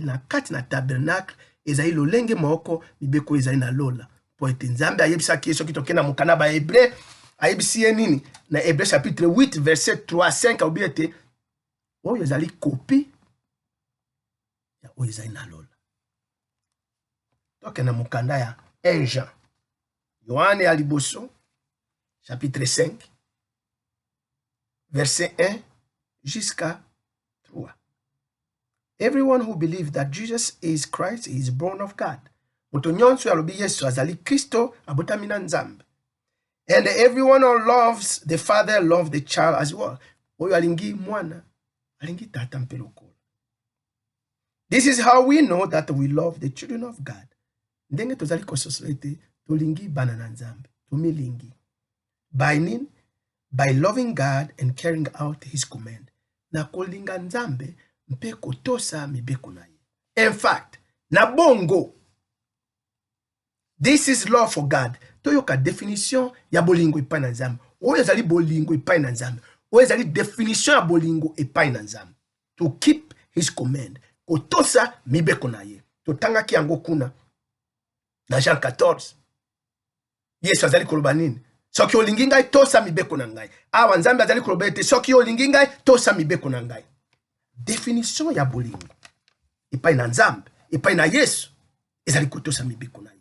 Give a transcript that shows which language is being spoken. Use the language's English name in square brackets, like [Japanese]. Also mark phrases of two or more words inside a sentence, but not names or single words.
[Lingala] na kati na tabernacle ezali lolenge moko mibeko ezali na lola po ete nzambe ayebisaki soki tokenda mokana ba Hébreu ayebisi ye nini na Hébreu chapitre 8 verset 3-5 obi ete oyo ezali kopi ya oyo ezali na lola tokenda mokanda ya 1 Jean Yohane ya liboso chapitre 5 verset 1 jusqu'à 3. [English] Everyone who believes that Jesus is Christ is born of God. [Lingala] Moto nyonso alobi Yesu azali Kristo abotamina nzambe. [English] And everyone who loves the Father loves the child as well. [Lingala] Oyo alingi mwana, alingi tata mpe lokola. [English] This is how we know that we love the children of God. [Lingala] Ndenge tozali kososolete tolingi bana na nzambe, tomilingi. By nini? [English] By loving God and carrying out his command. [Lingala] Na kolinga nzambe mpe kotosa mibeko na ye. [English] In fact, [Lingala] na bongo, [English] this is love for God. [Lingala] Toyoka definition ya bolingo epai na nzambe. Oyo ezali bolingo epai na nzambe. Oyo ezali definition ya bolingo epai na nzambe. [English] To keep his command. [Lingala] Kotosa mibeko na ye. Totangaki yango kuna na Jean 14. Yesu azali koloba nini? Soki olingi ngai tosa mibeko na ngai. Awa nzambe azali koloba ete soki olingi ngai tosa mibeko na ngai. Definition ya bolingo epai na nzambe epai na Yesu ezali kotosa mibeko na ye.